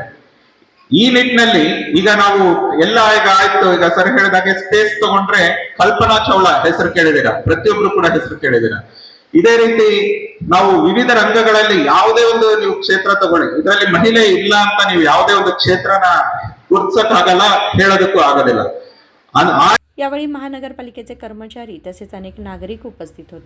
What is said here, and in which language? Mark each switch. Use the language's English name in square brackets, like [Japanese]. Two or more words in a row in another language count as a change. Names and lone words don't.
[Kannada] ಈ ನಿಟ್ಟಿನಲ್ಲಿ ಈಗ ನಾವು ಎಲ್ಲ ಈಗ ಆಯ್ತು, ಈಗ ಸರ್ ಹೇಳಿದಾಗೆ ಸ್ಪೇಸ್ ತಗೊಂಡ್ರೆ ಕಲ್ಪನಾ ಚಾವ್ಲಾ ಹೆಸರು ಕೇಳಿದಿರ, ಪ್ರತಿಯೊಬ್ರು ಕೂಡ ಹೆಸರು ಕೇಳಿದಿರ. ಇದೇ ರೀತಿ ನಾವು ವಿವಿಧ ರಂಗಗಳಲ್ಲಿ ಯಾವುದೇ ಒಂದು ನೀವು ಕ್ಷೇತ್ರ ತಗೊಳ್ಳಿ, ಇದರಲ್ಲಿ ಮಹಿಳೆ ಇಲ್ಲ ಅಂತ ನೀವು ಯಾವುದೇ ಒಂದು ಕ್ಷೇತ್ರನ ಗುರ್ತಿಸಕ್ಕಾಗಲ್ಲ, ಹೇಳೋದಕ್ಕೂ ಆಗೋದಿಲ್ಲ. [Marathi] यावेळी महानगरपालिकेचे कर्मचारी तसेच अनेक नागरिक उपस्थित होते.